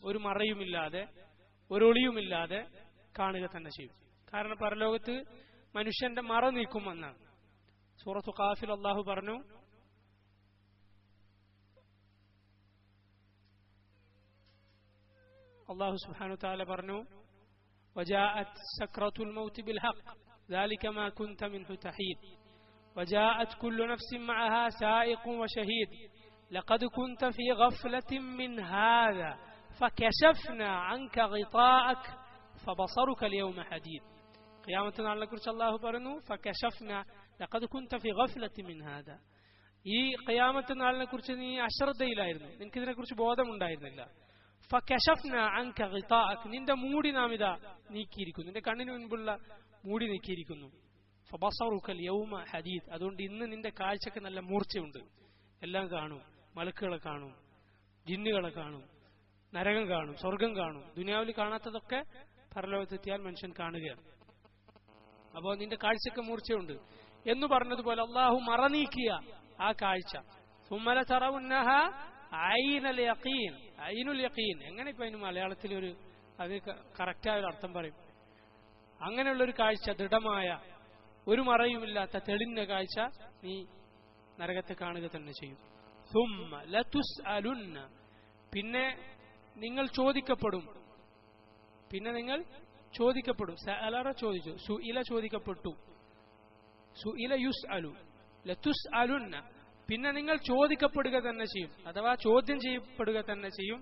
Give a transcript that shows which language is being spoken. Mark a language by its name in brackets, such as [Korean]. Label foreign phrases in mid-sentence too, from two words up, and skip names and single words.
[Malayalam] ഒരു മറയുമില്ലാതെ, ഒരു ഒളിയുമില്ലാതെ കാണുക തന്നെ ചെയ്യും. കാരണം പരലോകത്ത് മനുഷ്യന്റെ മറ നീക്കുമെന്നാണ്. സൂറത്തു ഖാഫിൽ അല്ലാഹു പറഞ്ഞു, [Arabic] الله سبحانه وتعالى [Malayalam] പറഞ്ഞു, [Arabic] وجاءت سكرة الموت بالحق ذلك ما كنت منه تحيد وجاءت كل نفس معها سائق وشهيد لقد كنت في غفلة من هذا فكشفنا عنك غطاءك فبصرك اليوم حديد. [Malayalam] ഖിയാമത്ത് നാളിനെ കുറിച്ച് അല്ലാഹു പറഞ്ഞു, [Arabic] فكشفنا لقد كنت في غفلة من هذا. [Malayalam] ഈ ഖിയാമത്ത് നാളിനെ കുറിച്ച് നീ അശ്രദ്ധയിലായിരുന്നു, നിനക്ക് ഇതിനെക്കുറിച്ച് ബോധമുണ്ടായിരുന്നില്ല. [Arabic] فكشفنا عنك غطاءك [Malayalam] നിന്റെ മൂടി നാം ഇതാ നീക്കിയിരിക്കുന്നു, നിന്റെ കണ്ണിന് മുൻപുള്ള മൂടി നീക്കിയിരിക്കുന്നു. [Arabic] فبصرك اليوم حديد [Malayalam] അതുകൊണ്ട് ഇന്ന് നിന്റെ കാഴ്ചക്ക് നല്ല മൂർച്ചയുണ്ട്. എല്ലാം കാണും, മലക്കുകളെ കാണും, ജിന്നുകളെ കാണും, നരകം കാണും, സ്വർഗം കാണും. ദുനിയാവിൽ കാണാത്തതൊക്കെ പരലോകത്തെത്തിയാൽ മനുഷ്യൻ കാണുകയാണ്. അപ്പോൾ നിന്റെ കാഴ്ചക്ക് മൂർച്ചയുണ്ട് എന്ന് പറഞ്ഞതുപോലെ അള്ളാഹു മറനീക്കിയ ആ കാഴ്ച. [Arabic] ثم لترونها عين اليقين, عين اليقين [Malayalam] എങ്ങനെ ഇപ്പൊ അതിന് മലയാളത്തിൽ ഒരു അത് കറക്റ്റായ ഒരു അർത്ഥം പറയും? അങ്ങനെയുള്ളൊരു കാഴ്ച, ദൃഢമായ ഒരു മറയുമില്ലാത്ത തെളിഞ്ഞ കാഴ്ച നീ നരകത്തെ കാണുക തന്നെ ചെയ്യും. [Arabic] ثم لتسألن [Malayalam] പിന്നെ നിങ്ങൾ ചോദിക്കപ്പെടും, പിന്നെ നിങ്ങൾ ചോദിക്കപ്പെടും. സഅല ചോദിച്ചു, സുഇല ചോദിക്കപ്പെട്ടു, [Arabic] سئل يسأل لتسألن [Malayalam] പിന്നെ നിങ്ങൾ ചോദിക്കപ്പെടുക തന്നെ ചെയ്യും, അഥവാ ചോദ്യം ചെയ്യപ്പെടുക തന്നെ ചെയ്യും.